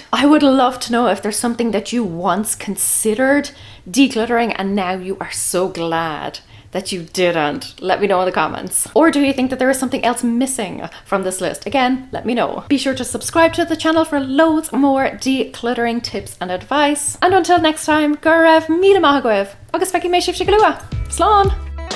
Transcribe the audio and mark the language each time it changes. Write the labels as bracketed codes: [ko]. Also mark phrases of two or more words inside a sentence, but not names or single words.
[en] I would love to know if there's something that you once considered decluttering and now you are so glad that you didn't. Let me know in the comments. Or do you think that there is something else missing from this list? Again, let me know. Be sure to subscribe to the channel for loads more decluttering tips and advice. And until next time, [ga] go raibh míle maith agaibh, agus feici mé sibh go luath. Slán!